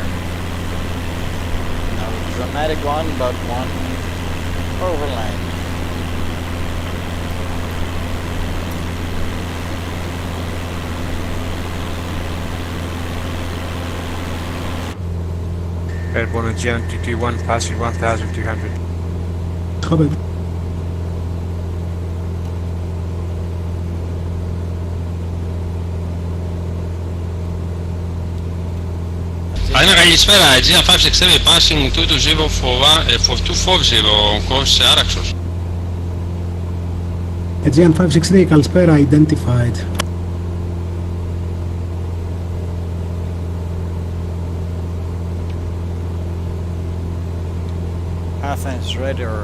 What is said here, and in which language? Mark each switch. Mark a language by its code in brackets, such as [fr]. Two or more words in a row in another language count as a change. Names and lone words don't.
[en] Not a dramatic one, but one overland. Airborne Aegean 221, passing 1200. Copy. [el] Ένα καλησπέρα, [en] Aegean 567 passing 220 for 240 course Araxos. Aegean 563 Καλησπέρα identified. Athens radar.